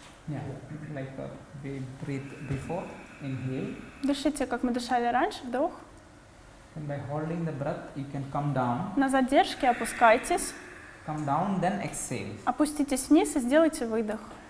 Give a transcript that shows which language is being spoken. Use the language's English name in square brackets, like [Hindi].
[English] Yeah, like we breathe before. Inhale. [Russian] Дышите, как мы дышали раньше, вдох. [English] And by holding the breath, you can come down. [Russian] На задержке опускайтесь. [English] Come down, then exhale. [Russian] Опуститесь вниз и сделайте выдох.